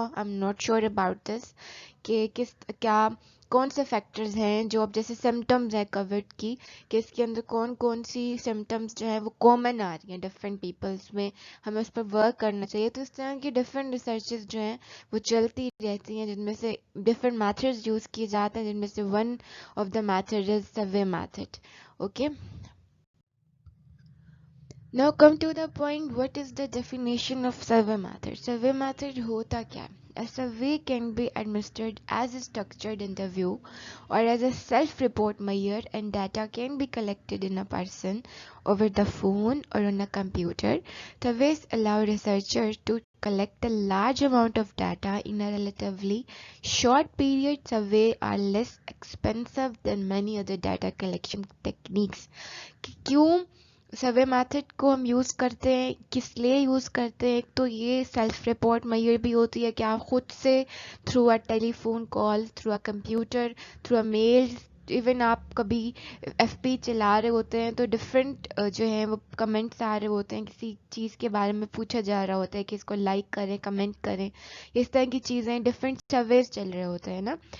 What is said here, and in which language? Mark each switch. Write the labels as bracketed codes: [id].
[en] I am not sure about this [hi] कि कौन से फैक्टर्स हैं जो अब जैसे सिम्टम्स है कोविड की, कि इसके अंदर कौन कौन सी सिम्टम्स जो है वो कॉमन आ रही हैं डिफरेंट पीपल्स में, हमें उस पर वर्क करना चाहिए. तो इस तरह की डिफरेंट रिसर्चेस जो हैं वो चलती रहती हैं, जिनमें से डिफरेंट मेथड्स यूज़ किए जाते हैं, जिनमें से [en] One of the method is survey method. Okay, now come to the point, what is the definition of survey method? [hi] Survey method होता क्या है? [en] A survey can be administered as a structured interview or as a self-report measure, and data can be collected in a person, over the phone, or on a computer. Surveys allow researchers to collect a large amount of data in a relatively short period. Surveys are less expensive than many other data collection techniques. [hi] क्यों survey method को हम use करते हैं, किस लिए use करते हैं? एक तो ये सेल्फ रिपोर्ट मेजर भी होती है कि आप खुद से through a telephone call, through a computer, through a mail, even आप कभी एफबी चला रहे होते हैं तो डिफरेंट जो है वो कमेंट्स आ रहे होते हैं, किसी चीज़ के बारे में पूछा जा रहा होता है कि इसको लाइक करें, कमेंट करें, इस तरह की चीज़ें, डिफरेंट सर्वेज चल रहे होते हैं ना.